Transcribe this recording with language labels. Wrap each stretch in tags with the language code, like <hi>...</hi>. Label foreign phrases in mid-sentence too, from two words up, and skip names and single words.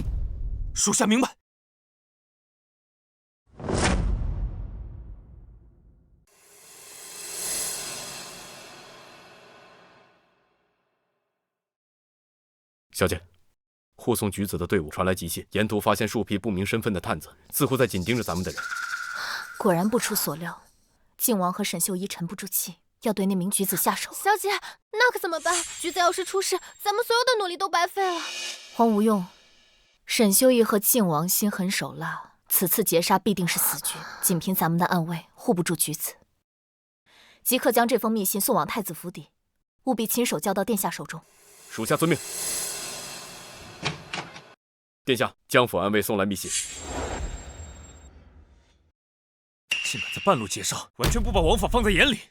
<zh>屬下明白。小姐，護送舉子的隊伍傳來急信，沿途發現數批不明身份的探子，似乎在緊盯着咱們的人。果然不出所料，靖王和沈修一沉不住氣，要對那名舉子下手。小姐，那可怎麼辦？舉子要是出事，咱們所有的努力都白費了。黃無用，沈修一和靖王心狠手辣，此次劫殺必定是死局。僅憑咱們的暗衛，護不住舉子。即刻將這封密信送往太子府邸，務必親手交到殿下手中。屬下遵命。殿下，江府暗衛送來密信。竟敢在半路劫殺，完全不把王法放在眼裡。</zh>